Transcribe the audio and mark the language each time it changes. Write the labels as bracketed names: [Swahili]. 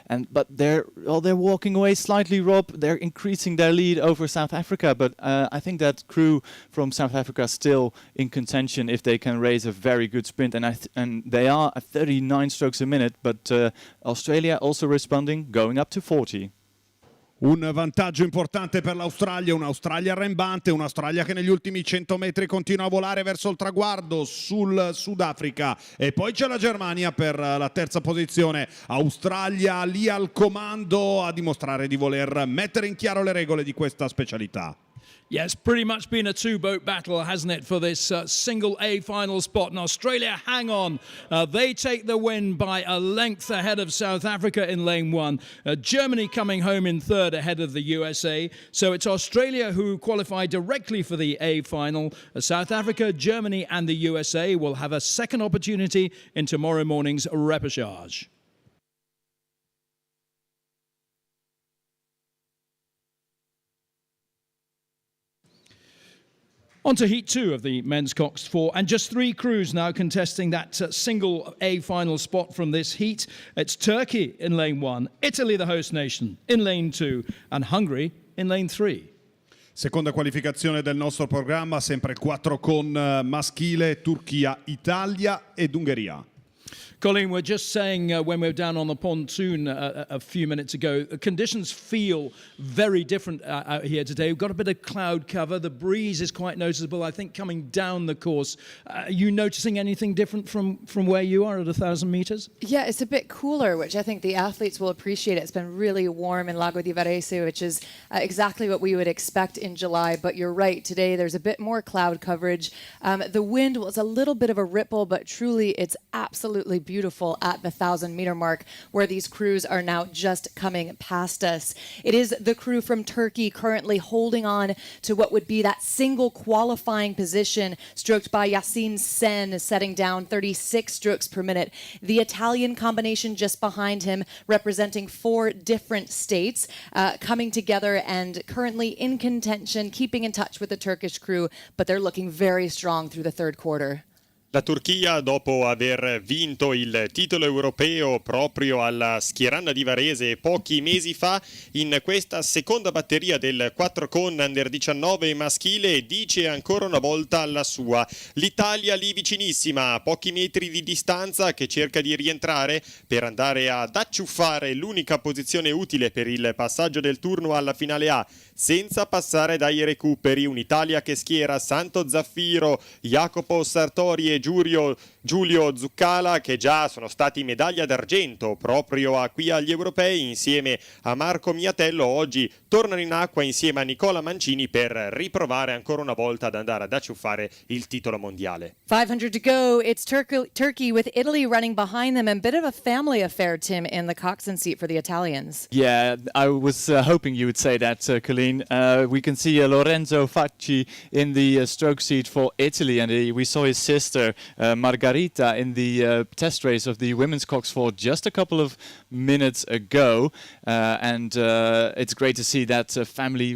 [English] But they're walking away slightly, Rob. They're increasing their lead over South Africa. But I think that crew from South Africa is still in contention if they can raise a very good sprint. And they are at 39 strokes a minute. But Australia also responding, going up to 40. [Italian] Un vantaggio importante per l'Australia, un'Australia arrembante, un'Australia che negli ultimi 100 metri continua a volare verso il traguardo sul Sudafrica. E poi c'è la Germania per la terza posizione. Australia lì al comando a dimostrare di voler mettere in chiaro le regole di questa specialità. [English] Yeah, it's pretty much been a two-boat battle, hasn't it, for this single A final spot. And Australia hang on. They take the win by a length ahead of South Africa in lane 1. Germany coming home in third ahead of the USA. So it's Australia who qualify directly for the A final. South Africa, Germany and the USA will have a second opportunity in tomorrow morning's repechage. On to Heat 2 of the men's coxed 4, and just 3 crews now contesting that single A final spot from this heat. It's Turkey in lane 1, Italy the host nation in lane 2, and Hungary in lane 3. [Italian] Seconda qualificazione del nostro programma, sempre 4 con maschile, Turchia, Italia ed Ungheria. [English] Colleen, we're just saying when we were down on the pontoon a few minutes ago, conditions feel very different out here today. We've got a bit of cloud cover. The breeze is quite noticeable, I think, coming down the course. Are you noticing anything different from where you are at 1,000 meters? Yeah, it's a bit cooler, which I think the athletes will appreciate. It's been really warm in Lago di Varese, which is exactly what we would expect in July. But you're right, today there's a bit more cloud coverage. The wind was a little bit of a ripple, but truly it's absolutely beautiful at the 1,000-meter mark where these crews are now just coming past us. It is the crew from Turkey currently holding on to what would be that single qualifying position stroked by Yasin Sen, setting down 36 strokes per minute. The Italian combination just behind him, representing 4 different states, coming together and currently in contention, keeping in touch with the Turkish crew, but they're looking very strong through the third quarter. [Italian] La Turchia, dopo aver vinto il titolo europeo proprio alla Schieranna di Varese pochi mesi fa, in questa seconda batteria del 4 con Under 19 maschile dice ancora una volta la sua. L'Italia lì vicinissima, a pochi metri di distanza, che cerca di rientrare per andare ad acciuffare l'unica posizione utile per il passaggio del turno alla finale A, senza passare dai recuperi. Un'Italia che schiera Santo Zaffiro, Jacopo Sartori e Giulio Zuccala, che già sono stati medaglia d'argento proprio qui agli europei insieme a Marco Miatello. Oggi tornano in acqua insieme a Nicola Mancini per riprovare ancora una volta ad andare ad acciuffare il titolo mondiale. [English] 500 to go. It's Turkey with Italy running behind them, and a bit of a family affair, Tim, in the coxswain seat for the Italians. Yeah, I was hoping you would say that, Colleen. We can see Lorenzo Facci in the stroke seat for Italy, and we saw his sister Margarita in the test race of the women's coxed 4 just a couple of minutes ago, and it's great to see that family.